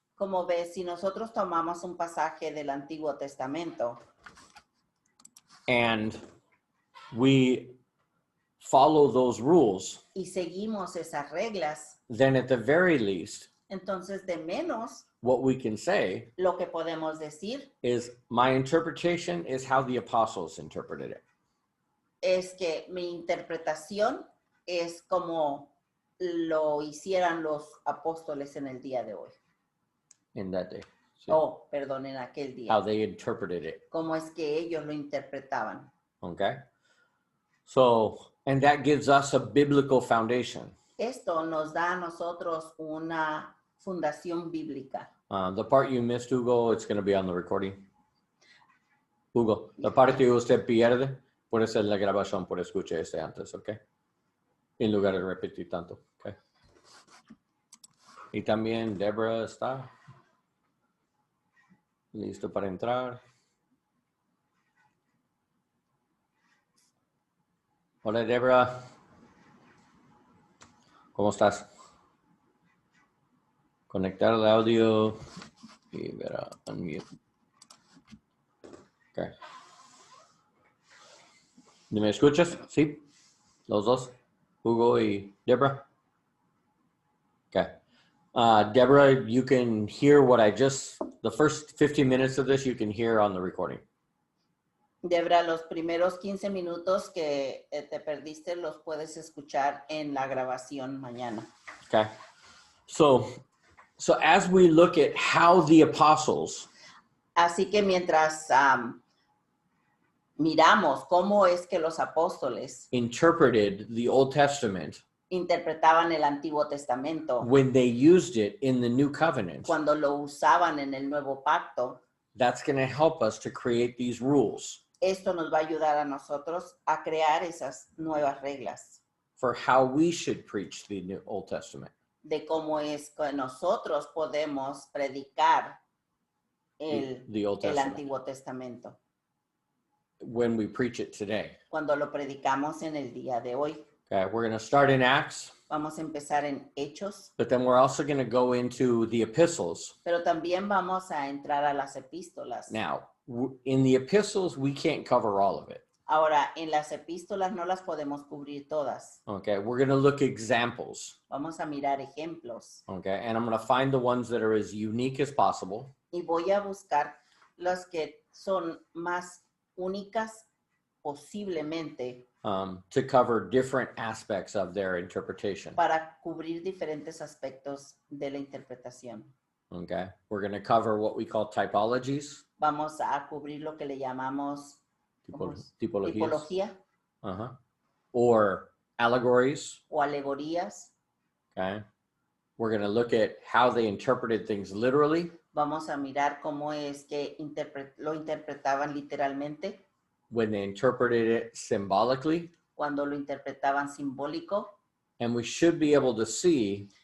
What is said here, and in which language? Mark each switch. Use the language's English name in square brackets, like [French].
[Spanish] Como ves, si nosotros tomamos un pasaje del Antiguo Testamento [English] and we follow those rules, [Spanish] y seguimos esas reglas, [English] then at the very least, [Spanish] entonces de menos [English] what we can say [Spanish] lo que podemos decir [English] is my interpretation is how the apostles interpreted it. [Spanish] es que mi interpretación es como lo hicieran los apóstoles en el día de hoy. [English] In that day. See, [Spanish] Oh, perdón, en aquel día. [English] how they interpreted it. [Spanish] Cómo es que ellos lo interpretaban. [English] Okay. So, and that gives us a biblical foundation. [Spanish] Esto nos da a nosotros una fundación bíblica. [English] The part you missed, Hugo, it's going to be on the recording. [Spanish] Hugo, la parte que usted pierde, puede ser la grabación por escuchar este antes, ¿ok? En lugar de repetir tanto, ¿ok? Y también Deborah está listo para entrar. Hola, Deborah. ¿Cómo estás? Conectar el audio y verá unmute. [English] Okay. [Spanish] ¿Me escuchas? Sí. Los dos. Hugo y Deborah. Okay. [English] Deborah, you can hear what the first 15 minutes of this you can hear on the recording. [Spanish] Debra, los primeros 15 minutos que te perdiste los puedes escuchar en la grabación mañana. [English] Okay. So as we look at how the apostles [Spanish] Así que mientras miramos cómo es que los apóstoles [English] interpreted the Old Testament [Spanish] interpretaban el Antiguo Testamento, [English] when they used it in the New Covenant, [Spanish] cuando lo usaban en el Nuevo Pacto, [English] that's going to help us to create these rules [Spanish] esto nos va a ayudar a nosotros a crear esas nuevas reglas [English] for how we should preach the New Old Testament. [Spanish] de cómo es que nosotros podemos predicar [English] The Old [Spanish] el [English] Testament [Spanish] Antiguo Testamento [English] when we preach it today. [Spanish] cuando lo predicamos en el día de hoy. [English] Okay, we're going to start in Acts, [Spanish] Vamos a empezar en Hechos, [English] but then we're also going to go into the epistles. [Spanish] pero también vamos a entrar a las epístolas. [English] Now, in the epistles, we can't cover all of it. [Spanish] Ahora, en las epístolas no las podemos cubrir todas. [English] Okay, we're going to look at examples. [Spanish] Vamos a mirar ejemplos [English] Okay, and I'm going to find the ones that are as unique as possible. [Spanish] y voy a buscar las que son más únicas posiblemente [English] To cover different aspects of their interpretation. [Spanish] para cubrir diferentes aspectos de la interpretación. [English] Okay, we're going to cover what we call typologies, [Spanish] Vamos a cubrir lo que le llamamos [English] typologies, [Spanish] tipología [English] or allegories. [Spanish] o alegorías. [English] Okay, we're going to look at how they interpreted things literally. [Spanish] Vamos a mirar cómo es que lo interpretaban literalmente, [English] When they interpreted it symbolically, [Spanish] cuando lo interpretaban simbólico, [English] and we should be able to see